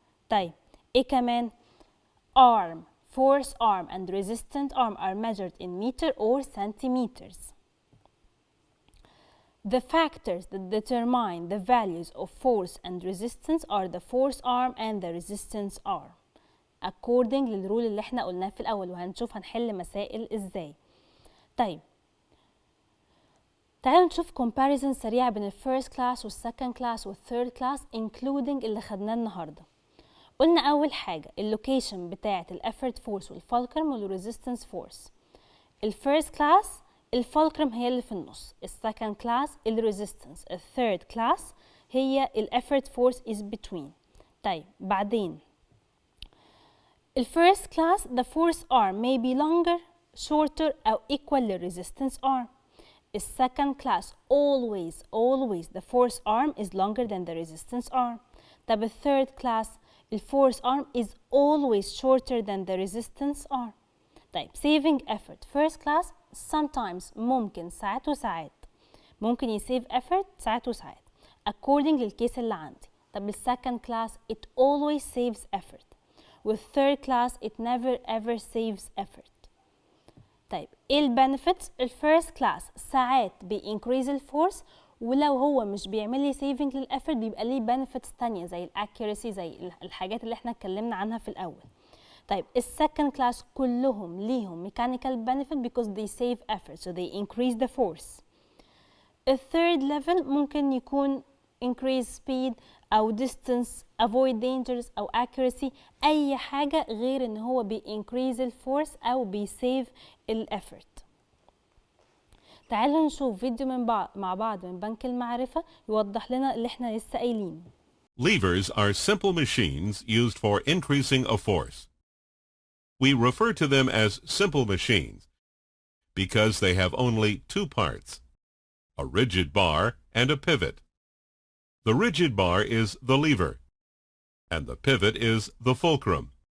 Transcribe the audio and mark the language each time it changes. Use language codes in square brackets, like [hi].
[ar] طيب إيه كمان؟ [en] arm force arm and resistant arm are measured in meter or centimeters. The factors that determine the values of force and resistance are the force arm and the resistance arm according [ar] للرول اللي احنا قلناه في الأول، وهنشوف هنحل مسائل ازاي. طيب تعالوا نشوف comparison سريع بين ال first class وال second class وال third class including اللي خدناه النهارده. قلنا أول حاجة اللوكيشن بتاعة ال effort force والفولكرم والresistance force. ال first class الفولكرم هي اللي في النص، السكند كلاس الريزيستنس، الثيرد كلاس هي الافورت فورس [en] is between. [ar] طيب بعدين الفيرست كلاس [en] the force arm may be longer shorter أو equal للريزيستنس arm. السكند class always the force arm is longer than the resistance arm. [ar] طب الثيرد كلاس الفورس [en] arm is always shorter than the resistance arm. [ar] طيب [en] saving effort first class sometimes [ar] ممكن ساعات وساعات، ممكن يسيف effort ساعات وساعات according للكيس اللي عندي. طب السكند كلاس [en] it always saves effort والثيرد class it never ever saves effort. [ar] طيب ايه البنفيتس؟ الفيرست كلاس ساعات increase الفورس ولو هو مش بيعمل لي saving للeffort بيبقى ليه benefits تانية زي الاكيورسي، زي الحاجات اللي احنا اتكلمنا عنها في الاول. طيب السكند كلاس كلهم ليهم [en] mechanical benefit because they save effort so they increase the force. [ar] الثيرد level ممكن يكون increase speed أو distance, [en] avoid dangers [ar] أو accuracy، أي حاجة غير إن هو increase الفورس أو save الeffort. تعالوا نشوف فيديو مع بعض من بنك المعرفة يوضح لنا اللي احنا لسه قايلينه. [en] Levers are simple machines used for increasing a force. We refer to them as simple machines because they have only two parts, a rigid bar and a pivot. The rigid bar is the lever, and the pivot is the fulcrum.